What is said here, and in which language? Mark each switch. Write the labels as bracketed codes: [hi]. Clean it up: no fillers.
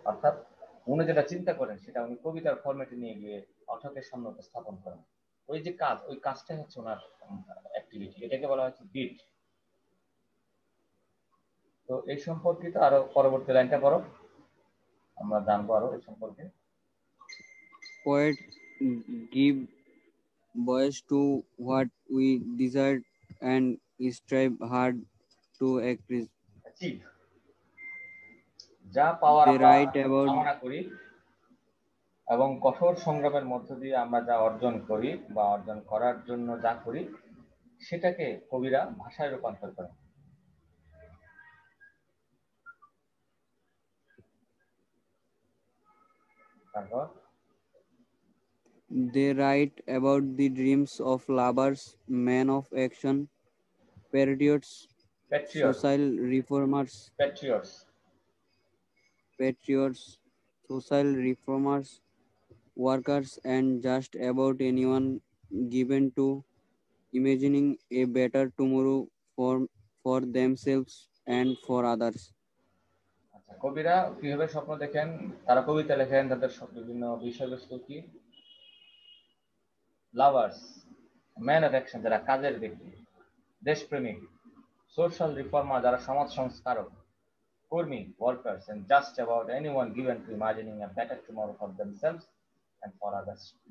[bn] অর্থাৎ উনি যেটা চিন্তা করেন সেটা উনি কবিতার ফরম্যাটে নিয়ে গিয়ে পাঠকের সামনে উপস্থাপন করেন। ওই যে কাজ, ওই কাজটাই হচ্ছে ওনার অ্যাক্টিভিটি, এটাকে বলা হচ্ছে ডিড। তো এই সম্পর্কিত আরো পরবর্তী লাইনটা পড়ো, আমরা জানবো আরো এই সম্পর্কে। [en] Poets give voice to what we desire and strive hard to [bn] achieve, যা পাওয়ার [en] They [bn] আমরা [en] write about [bn] কামনা করি এবং কঠোর সংগ্রামের মধ্য দিয়ে আমরা যা অর্জন করি বা অর্জন করার জন্য যা করি সেটাকে কবিরা ভাষায় রূপান্তর করেন। তারপর [en] They write about the dreams of lovers, men of action, patriots, patriot, social reformers, patriots, social reformers, workers, and just about anyone given to imagining a better tomorrow for themselves and for others. [bn] আচ্ছা, কবিরা কিভাবে স্বপ্ন দেখেন? তারা কবিতা লেখেন, তাদের বিভিন্ন বিষয়বস্তু কি? [en] lovers, man of action [bn] যারা কাজের ব্যক্তি, দেশপ্রেমিক, [en] social reformer [bn] যারা সমাজ সংস্কারক, কর্মী [en] Workers, and just about anyone given to imagining a better tomorrow for themselves and for others.